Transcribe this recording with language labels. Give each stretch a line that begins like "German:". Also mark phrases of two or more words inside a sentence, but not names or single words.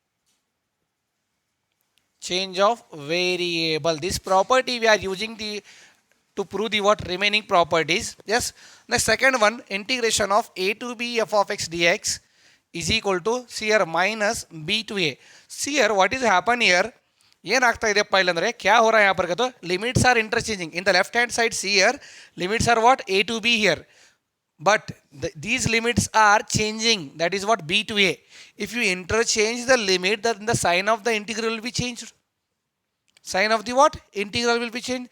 English: Change of variable. This property we are using the to prove the what remaining properties. Yes. The second one integration of a to b f of x dx is equal to see here minus b to a. See here what is happen here.
Kannada: ಏನಾಗ್ತಾ ಇದೆಪ್ಪ ಇಲ್ಲಂದ್ರೆ
Hindi: क्या हो रहा है यहाँ पर कहते
English: limits are interchanging in the left hand side. See here limits are what a to b here, but these limits are changing, that is what b to a. If you interchange the limit, then the sign of the integral will be changed. Sign of the what integral will be changed.